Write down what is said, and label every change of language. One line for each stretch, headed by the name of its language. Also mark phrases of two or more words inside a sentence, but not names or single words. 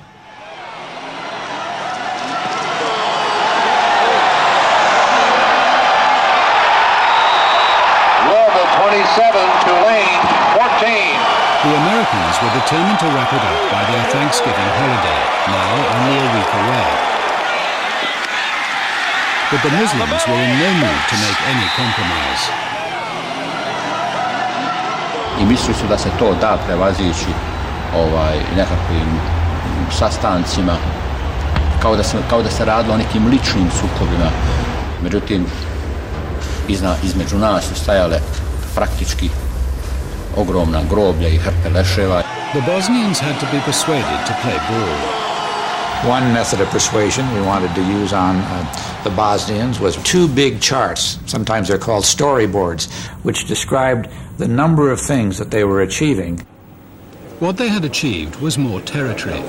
English: Louisville 27 to Lane 14. The Americans were determined to wrap it up by their Thanksgiving holiday, now only a week away. But the Muslims were in no mood to make any compromise.
Bosnian: I mislili su da se to da prevazići nekakvim sastancima, kao da se radilo o nekim ličnim sukobima. Međutim, između nas su stajale praktički ogromna groblja i hrpe leševa.
English: The Bosnians had to be persuaded to play ball. One method of persuasion we wanted to use on the Bosnians was 2 big charts, sometimes they're called storyboards, which described the number of things that they were achieving. What they had achieved was more territory.